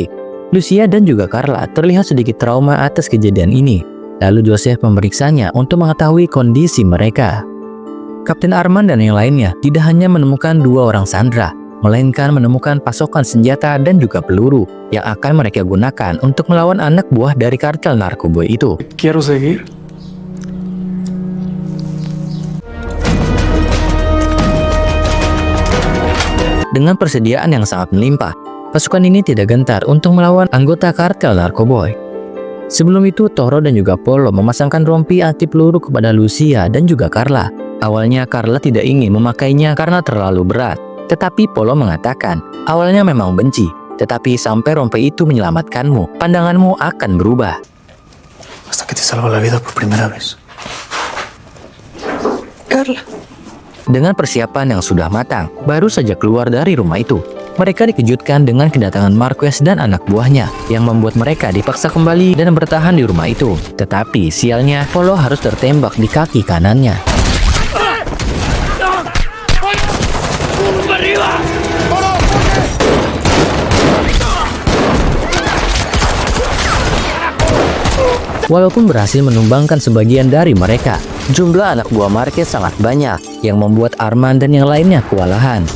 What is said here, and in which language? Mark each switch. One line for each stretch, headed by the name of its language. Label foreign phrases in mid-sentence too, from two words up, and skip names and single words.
Indonesian: Lucia dan juga Carla terlihat sedikit trauma atas kejadian ini. Lalu Joseph memeriksanya untuk mengetahui kondisi mereka. Kapten Arman dan yang lainnya tidak hanya menemukan dua orang Sandra, melainkan menemukan pasokan senjata dan juga peluru yang akan mereka gunakan untuk melawan anak buah dari kartel narkoboy itu.
Spanish: Quiero seguir.
Indonesian: Dengan persediaan yang sangat melimpah, pasukan ini tidak gentar untuk melawan anggota kartel narkoboy. Sebelum itu, Toro dan juga Polo memasangkan rompi anti peluru kepada Lucia dan juga Carla. Awalnya Carla tidak ingin memakainya karena terlalu berat. Tetapi Polo mengatakan, awalnya memang benci, tetapi sampai rompi itu menyelamatkanmu, pandanganmu akan berubah.
Spanish: Hasta que te salva la vida por primera vez.
Indonesian: Carla. Dengan persiapan yang sudah matang, baru saja keluar dari rumah itu, mereka dikejutkan dengan kedatangan Marquez dan anak buahnya, yang membuat mereka dipaksa kembali dan bertahan di rumah itu. Tetapi sialnya, Polo harus tertembak di kaki kanannya. Walaupun berhasil menumbangkan sebagian dari mereka, jumlah anak buah Marquez sangat banyak yang membuat Arman dan yang lainnya kewalahan.